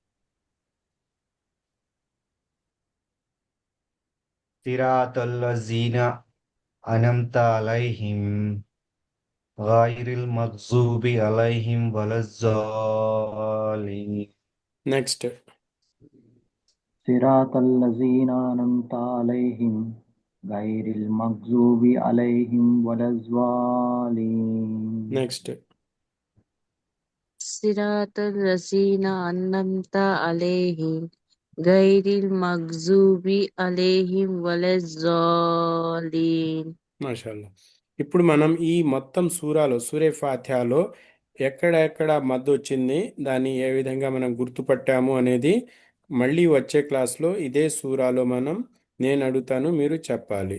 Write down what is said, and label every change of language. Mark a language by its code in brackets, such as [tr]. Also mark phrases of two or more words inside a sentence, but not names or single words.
[ar] صراط الذين أنعمت عليهم غير المغضوب عليهم ولا الضالين. [te] నెక్స్ట్. [ar] صراط الذين أنعمت عليهم غير المغضوب عليهم ولا الضالين. [te] నెక్స్ట్. [ar] صراط الذين أنعمت عليهم غير المغضوب عليهم ولا الضالين. [te] మాషాల్లా. ఇప్పుడు మనం ఈ మొత్తం సూరాలో, సూరే ఫాతిహాలో ఎక్కడెక్కడ మద్దు వచ్చింది, దాన్ని ఏ విధంగా మనం గుర్తుపట్టాము అనేది మళ్ళీ వచ్చే క్లాస్లో ఇదే సూరాలో నేను అడుగుతాను, మీరు చెప్పాలి.